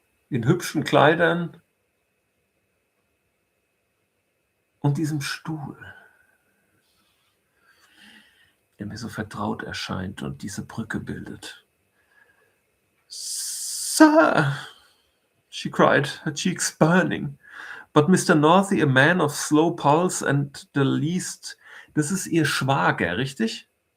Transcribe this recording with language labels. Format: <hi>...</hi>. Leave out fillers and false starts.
<de>in hübschen Kleidern und diesem Stuhl, der mir so vertraut erscheint und diese Brücke bildet.</de> <en>Sir, she cried, her cheeks burning. But Mr. Northey, a man of slow pulse and the least.</en> <de>Das ist Ihr Schwager, richtig?</de>